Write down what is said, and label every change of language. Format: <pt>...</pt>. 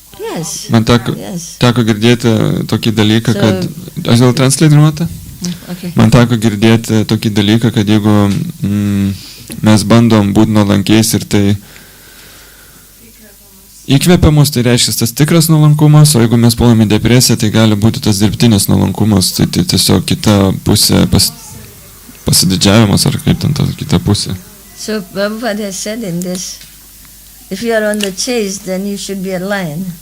<en>Yes.</en> <lt>Man teko</lt> <en>Yes.</en> <lt>girdėti tokį dalyką, kad... Aš gal translate?</lt> <en>Okay.</en> <lt>Man teko girdėti tokį dalyką, kad jeigu mes bandom būti nuolankiais ir tai įkvepia mus, tai reiškia tas tikras nuolankumas, o jeigu mes puolame depresiją, tai gali būti tas dirbtinis nuolankumas, tai tiesiog kita pusė pasididžiavimas, ar kaip ten ta kita pusė.</lt> <en>So Prabhupada has said in this, if you are on the chase, then you should be a lion.</en>